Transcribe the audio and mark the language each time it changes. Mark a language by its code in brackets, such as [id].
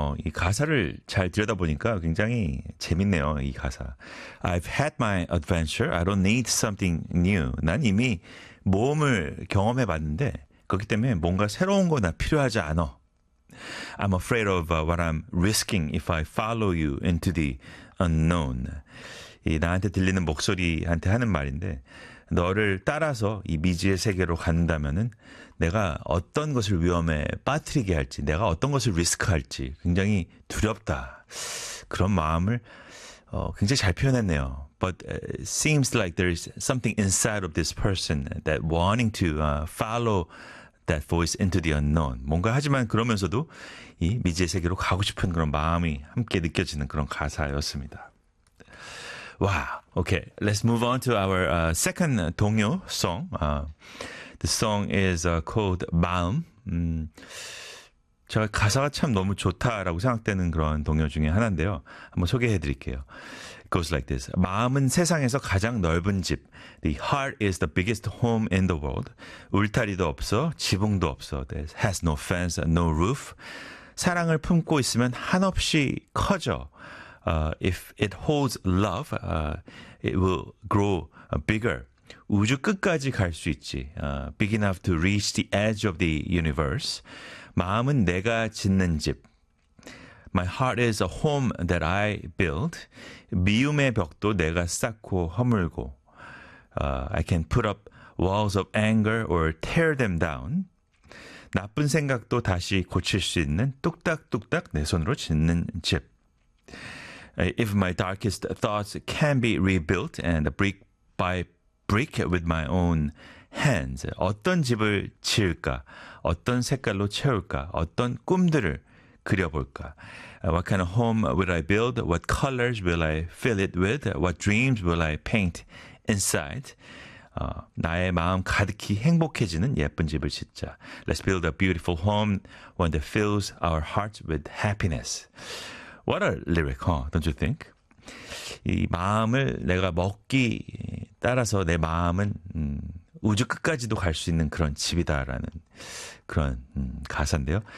[ko] 이 가사를 잘 들여다보니까 굉장히 재밌네요, 이 가사. [en] I've had my adventure. I don't need something new. [ko] 난 이미 모험을 경험해봤는데 그렇기 때문에 뭔가 새로운 거나 필요하지 않아. [en] I'm afraid of what I'm risking if I follow you into the unknown. [ko] 이 나한테 들리는 목소리한테 하는 말인데 너를 따라서 이 미지의 세계로 간다면은 내가 어떤 것을 위험에 빠뜨리게 할지 내가 어떤 것을 리스크할지 굉장히 두렵다. 그런 마음을 굉장히 잘 표현했네요. [en] But it seems like there's something inside of this person that wanting to follow that voice into the unknown. [ko] 뭔가 하지만 그러면서도 이 미지의 세계로 가고 싶은 그런 마음이 함께 느껴지는 그런 가사였습니다. [en] Wow. Okay. Let's move on to our second 동요 song. The song is called 마음. [ko] 제가 가사가 참 너무 좋다라고 생각되는 그런 동요 중에 하나인데요. 한번 소개해 드릴게요. [en] It goes like this. [ko] 마음은 세상에서 가장 넓은 집. [en] The heart is the biggest home in the world. [ko] 울타리도 없어, 지붕도 없어. [en] There has no fence, no roof. [ko] 사랑을 품고 있으면 한없이 커져. [en] If it holds love, it will grow bigger. [ko] 우주 끝까지 갈 수 있지. [en] Big enough to reach the edge of the universe. [ko] 마음은 내가 짓는 집. [en] My heart is a home that I build. [ko] 미움의 벽도 내가 쌓고 허물고. [en] I can put up walls of anger or tear them down. [ko] 나쁜 생각도 다시 고칠 수 있는 뚝딱뚝딱 내 손으로 짓는 집. [en] If my darkest thoughts can be rebuilt and brick by brick with my own hands, [ko] 어떤 집을 지을까? 어떤 색깔로 채울까? 어떤 꿈들을 그려볼까? [en] What kind of home will I build? What colors will I fill it with? What dreams will I paint inside? 나의 마음 가득히 행복해지는 예쁜 집을 짓자. Let's build a beautiful home, one that fills our hearts with happiness. What a lyric, huh? Don't you think? [ko] 이 마음을 내가 먹기 따라서 내 마음은 우주 끝까지도 갈 수 있는 그런 집이다라는 그런 가사인데요.